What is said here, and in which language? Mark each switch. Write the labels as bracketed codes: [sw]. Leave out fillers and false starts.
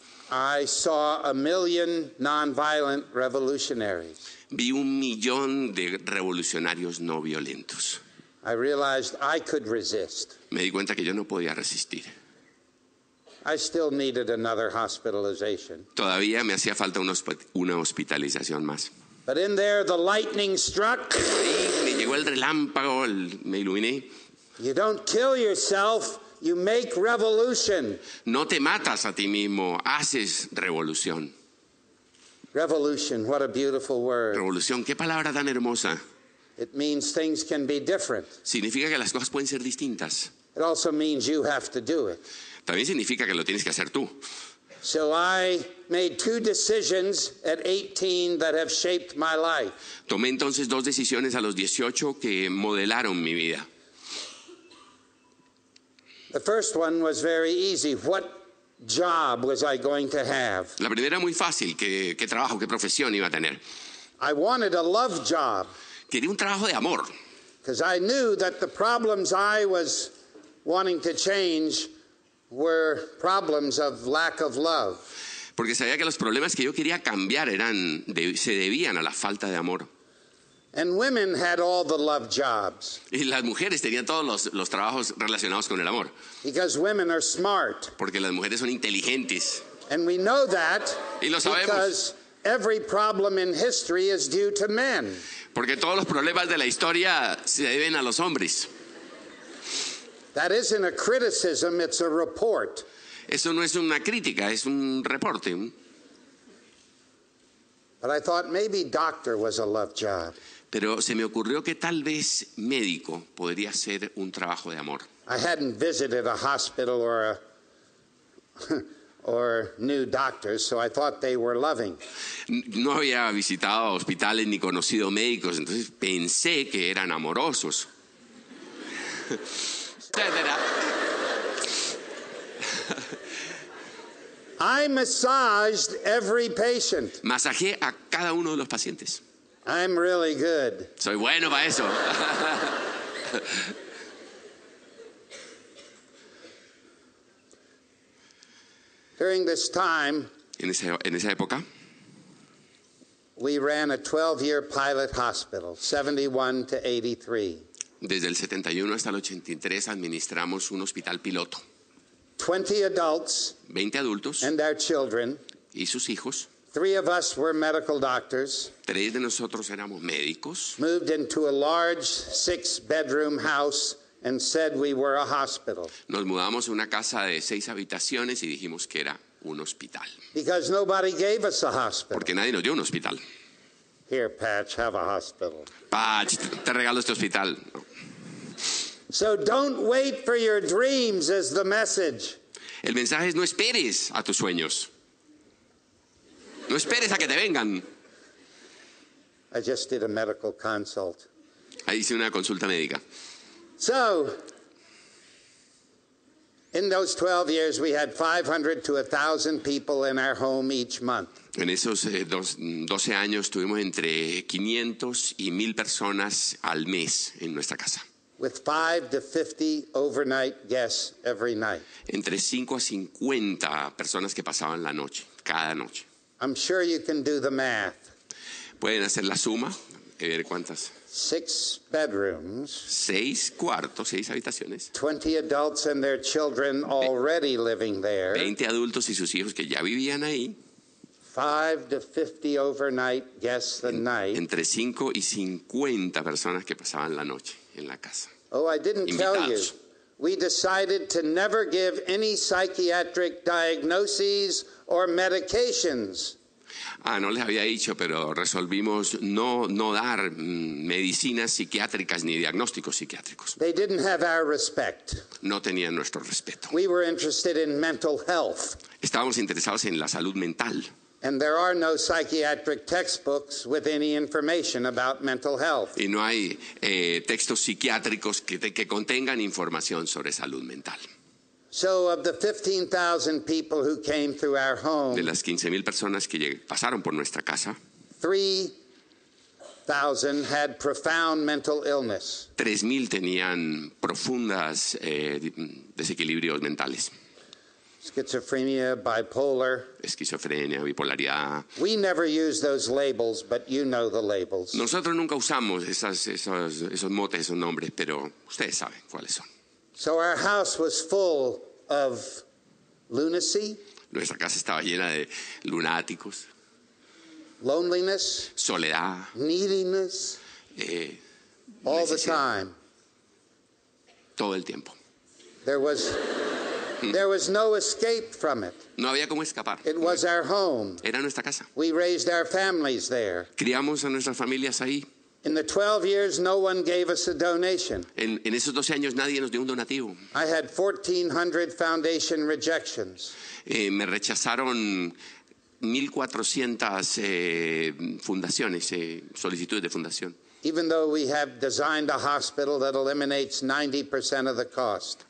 [en] I saw 1 million nonviolent revolutionaries. [es] Vi 1 millón de revolucionarios no violentos. [en] I realized I could resist. [es] Me di cuenta que yo no podía resistir. [en] I still needed another hospitalization. [es] Todavía me hacía falta una hospitalización más. [en] But in there, the lightning struck. [es] Ahí me llegó el relámpago, me iluminé. [en] You don't kill yourself, you make revolution. [es] No te matas a ti mismo, haces revolución. [en] Revolution, what a beautiful word. [es] Revolución, qué palabra tan hermosa. [en] It means things can be different. [es] Significa que las cosas pueden ser distintas. [en] It also means you have to do it. [es] También significa que lo tienes que hacer tú. [en] So I made 2 decisions at 18 that have shaped my life. [es] Tomé entonces 2 decisiones a los 18 que modelaron mi vida. [en] The first one was very easy. What job was I going to have? [es] La primera muy fácil, ¿qué trabajo, qué profesión iba a tener? [en] I wanted a love job [es] Quería un trabajo de amor, [en] because I knew that the problems I was wanting to change were problems of lack of love. [es] porque sabía que los problemas que yo quería cambiar se debían a la falta de amor. [en] And women had all the love jobs. [es] Y las mujeres tenían todos los trabajos relacionados con el amor. [en] Because women are smart. [es] Porque las mujeres son inteligentes. [en] And we know that [es] Y lo sabemos. [en] because every problem in history is due to men. [es] Porque todos los problemas de la historia se deben a los hombres. [en] That isn't a criticism, it's a report. [es] Eso no es una crítica, es un reporte. [en] But I thought maybe doctor was a love job. [es] Pero se me ocurrió que tal vez médico podría ser un trabajo de amor. [en] I hadn't visited a hospital or knew doctors, so I thought they were loving. [es] No había visitado hospitales ni conocido médicos, entonces pensé que eran amorosos. [en] I massaged every patient. [es] Masajé a cada uno de los pacientes. [en] I'm really good. [es] Soy bueno para eso. [en] During this time, [es] En esa época, [en] we ran a 12-year pilot hospital, 71 to 83. [es] desde el 71 hasta el 83 administramos un hospital piloto. [en] 20 adults [es] 20 adultos [en] and their children. [es] y sus hijos. [en] 3 of us were medical doctors. [es] 3 de nosotros éramos médicos. [en] Moved into a large 6-bedroom house and said we were a hospital. [es] Nos mudamos a una casa de 6 habitaciones y dijimos que era un hospital. [en] Because nobody gave us a hospital. [es] Porque nadie nos dio un hospital. [en] Here, Patch, have a hospital. [es] Patch, te regalo este hospital. No. [en] So don't wait for your dreams is the message. [es] El mensaje es: no esperes a tus sueños. No esperes a que te vengan. [en] I just did a medical consult. [es] Ahí hice una consulta médica. [en] So, in those 12 years, we had 500 to 1,000 people in our home each month. [es] En esos 12 años tuvimos entre 500 y 1,000 personas al mes en nuestra casa. [en] With 5 to 50 overnight guests every night. [es] Entre 5 a 50 personas que pasaban la noche, cada noche. [en] I'm sure you can do the math. [es] Pueden hacer la suma y ver cuántas. [en] 6 bedrooms. [es] 6 cuartos, 6 habitaciones. [en] 20 adults and their children already living there. [es] 20 adultos y sus hijos que ya vivían ahí. [en] 5 to 50 overnight guests a night. [es] Entre 5 y 50 personas que pasaban la noche en la casa. [en] Oh, I didn't tell you. [es] Invitados. [en] We decided to never give any psychiatric diagnoses or medications. [es] No les había dicho, pero resolvimos no dar medicinas psiquiátricas ni diagnósticos psiquiátricos. [en] They didn't have our respect. [es] No tenían nuestro respeto. [en] We were interested in mental health. [es] Estábamos interesados en la salud mental. [en] And there are no psychiatric textbooks with any information about mental health. [es] Y no hay textos psiquiátricos que contengan información sobre salud mental. [en] So of the 15,000 people who came through our home, [es] De las 15,000 personas que pasaron por nuestra casa, [en] 3,000 had profound mental illness. [es] 3,000 tenían profundas desequilibrios mentales. [en] Schizophrenia, bipolar. [es] Esquizofrenia, bipolaridad. [en] We never use those labels, but you know the labels. [es] Nosotros nunca usamos esos motes, esos nombres, pero ustedes saben cuáles son. [en] So our house was full of lunacy, [es] Nuestra casa estaba llena de lunáticos, [en] loneliness, [es] soledad, [en] neediness, all the [es] necesidad, [en] time. [es] todo el tiempo. [en] There was no escape from it. [es] No había cómo escapar. [en] It was our home. [es] Era nuestra casa. [en] We raised our families there. [es] Criamos a nuestras familias ahí. [en] In the 12 years, no one gave us a donation. [es] En esos 12 años nadie nos dio un donativo. [en] I had 1,400 foundation rejections. [es] Me rechazaron 1,400 fundaciones, solicitudes de fundación. [en] Even though we have designed a hospital that eliminates 90% of the cost.